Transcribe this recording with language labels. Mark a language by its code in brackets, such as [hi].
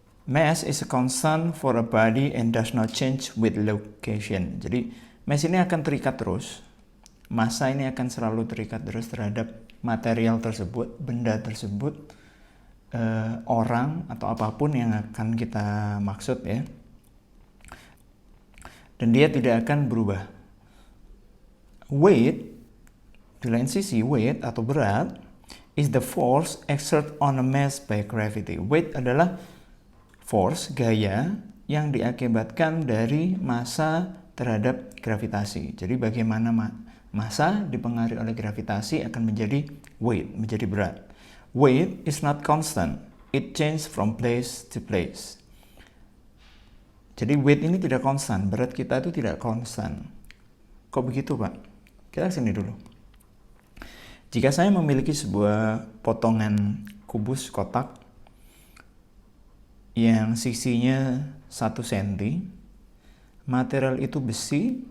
[en] Mass is a constant for a body and does not change with location. [id] Jadi mass ini akan terikat terus, massa ini akan selalu terikat terus terhadap material tersebut, benda tersebut, orang atau apapun yang akan kita maksud ya. Dan dia tidak akan berubah. [en] Weight, [id] di lain sisi [en] weight [id] atau berat [en] is the force exerted on a mass by gravity. [id] Weight adalah force, gaya yang diakibatkan dari massa terhadap gravitasi. Jadi bagaimana massa dipengaruhi oleh gravitasi akan menjadi weight, menjadi berat. [en] Weight is not constant. It changes from place to place. [id] Jadi weight ini tidak konstan, berat kita itu tidak konstan. Kok begitu, Pak? Kita kesini dulu. Jika saya memiliki sebuah potongan kubus kotak yang sisinya 1 cm, material itu besi.